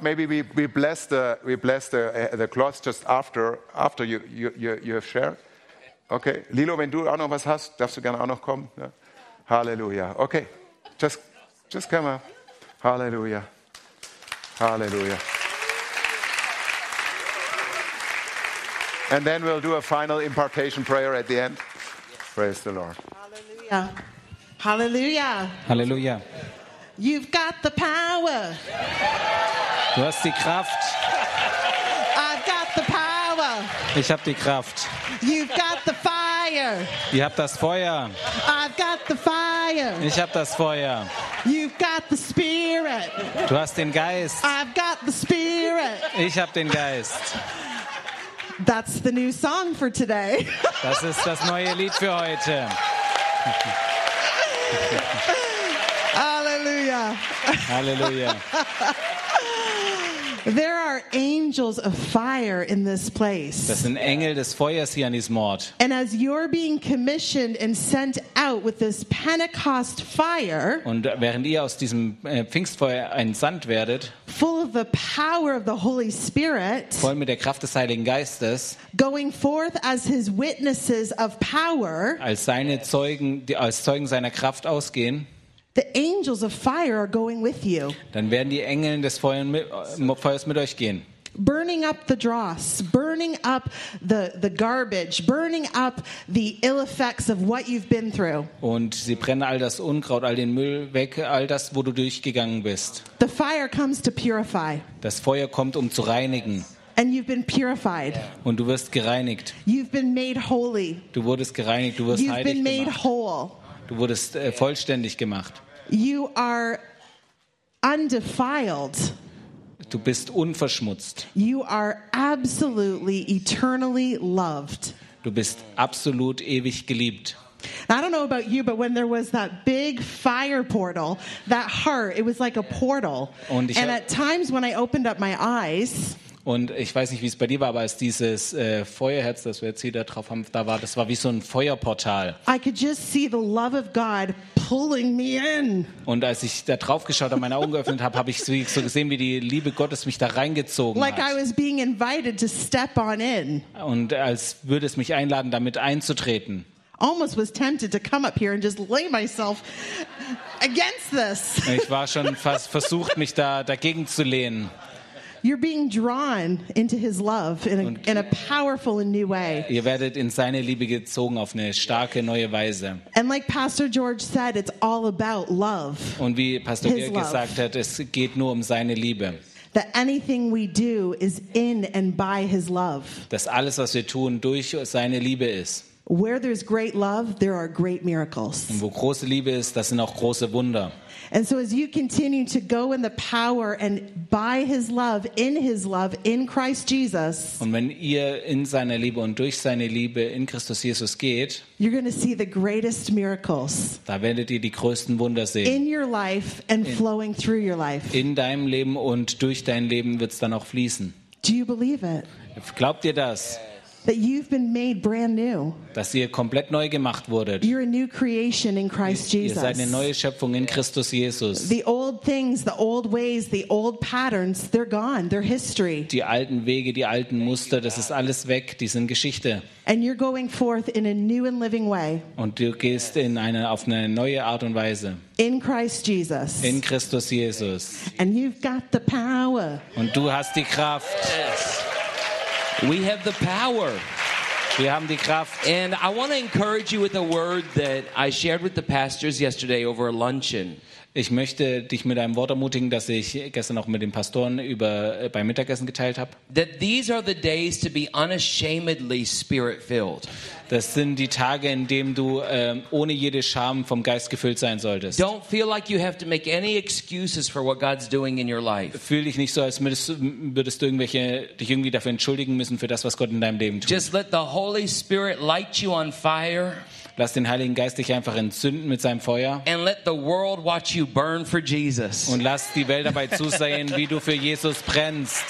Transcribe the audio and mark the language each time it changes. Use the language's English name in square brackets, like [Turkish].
[English] Maybe we bless the cloths just after you have shared. Okay. [German] Lilo, wenn du auch noch was hast, darfst du gerne auch noch kommen. Ja. Halleluja. Okay. [English] Just come up. [German] Halleluja. Halleluja. [English] And then we'll do a final impartation prayer at the end. Praise the Lord. Halleluja. Hallelujah. Hallelujah. You've got the power. [German] Du hast die Kraft. [English] I've got the power. [German] Ich hab die Kraft. [English] You've got the fire. [German] Ihr habt das Feuer. [English] I've got the fire. [German] Ich hab das Feuer. [English] You've got the spirit. [German] Du hast den Geist. [English] I've got the spirit. [German] Ich hab den Geist. [English] That's the new song for today. [German] Das ist das neue Lied für heute. [English] Hallelujah. Hallelujah. There are angels of fire in this place. [German] Das sind Engel des Feuers hier an diesem Ort. [English] And as you're being commissioned and sent out with this Pentecost fire, [German] und während ihr aus diesem Pfingstfeuer entsandt werdet, [English] full of the power of the Holy Spirit, [German] voll mit der Kraft des Heiligen Geistes, [English] going forth as his witnesses of power, [German] als seine Zeugen, die als Zeugen seiner Kraft ausgehen, [English] the angels of fire are going with you. [German] Dann werden die Engel des Feuers mit euch gehen. [English] Burning up the dross, burning up the garbage, burning up the ill effects of what you've been through. [German] Und sie brennen all das Unkraut, all den Müll weg, all das, wo du durchgegangen bist. [English] The fire comes to purify. [German] Das Feuer kommt, um zu reinigen. [English] And you've been purified. [German] Und du wirst gereinigt. [English] You've been made holy. [German] Du wurdest gereinigt, du wirst heilig gemacht. [English] You've been made whole. [German] Du wurdest vollständig gemacht. [English] You are undefiled. [German] Du bist unverschmutzt. [English] You are absolutely eternally loved. [German] Du bist absolut ewig geliebt. [English] I don't know about you, but when there was that big fire portal, that heart, it was like a portal. And at times when I opened up my eyes, [German] und ich weiß nicht, wie es bei dir war, aber als dieses Feuerherz, das wir jetzt hier drauf haben, da war, das war wie so ein Feuerportal. [English] I could just see the love of God pulling me in. [German] Und als ich da drauf geschaut und meine Augen geöffnet habe, habe ich so gesehen, wie die Liebe Gottes mich da reingezogen hat. [English] Like I was being invited to step on in. [German] Und als würde es mich einladen, damit einzutreten. [English] Almost was tempted to come up here and just lay myself against this. [German] Ich war schon fast versucht, mich da dagegen zu lehnen. [English] You're being drawn into his love in a powerful and new way. [German] Ihr werdet in seine Liebe gezogen auf eine starke neue Weise. [English] And like Pastor George said, it's all about love. [German] Und wie Pastor George gesagt hat, es geht nur um seine Liebe. [English] That anything we do is in and by his love. [German] Dass alles, was wir tun, durch seine Liebe ist. [English] Where there's great love, there are great miracles. [German] Und wo große Liebe ist, das sind auch große Wunder. [English] And so as you continue to go in the power and by his love, in Christ Jesus. [German] Und wenn ihr in seiner Liebe und durch seine Liebe in Christus Jesus geht, [English] you're going to see the greatest miracles. [German] Da werdet ihr die größten Wunder sehen. [English] In your life and flowing through your life. [German] In deinem Leben und durch dein Leben wird's dann auch fließen. [English] Do you believe it? [German] Glaubt ihr das? [English] That you've been made brand new. [German] Dass ihr komplett neu gemacht wurdet. [English] You're a new creation in Christ Jesus. [German] Ihr seid eine neue Schöpfung in Christus Jesus. [English] The old things, the old ways, the old patterns, they're gone. They're history. [German] Die alten Wege, die alten Muster, das ist alles weg. Die sind Geschichte. [English] And you're going forth in a new and living way. [German] Und du gehst in eine, auf eine neue Art und Weise. [English] In Christ Jesus. [German] In Christus Jesus. [English] And you've got the power. [German] Und du hast die Kraft. [English] Yes. We have the power. [German] Wir haben die Kraft. [English] And I want to encourage you with a word that I shared with the pastors yesterday over a luncheon. [German] Ich möchte dich mit einem Wort ermutigen, das ich gestern auch mit den Pastoren über beim Mittagessen geteilt habe. [English] That these are the days to be unashamedly spirit-filled. [German] Das sind die Tage, in denen du ohne jede Scham vom Geist gefüllt sein solltest. [English] Don't feel like you have to make any excuses for what God's doing in your life. [German] Fühl dich nicht so, als würdest du irgendwelche dich irgendwie dafür entschuldigen müssen für das, was Gott in deinem Leben tut. [English] Just let the Holy Spirit light you on fire. [German] Lass den Heiligen Geist dich einfach entzünden mit seinem Feuer. [English] And let the world watch you burn for Jesus. [German] Und lass die Welt dabei zusehen, wie du für Jesus brennst.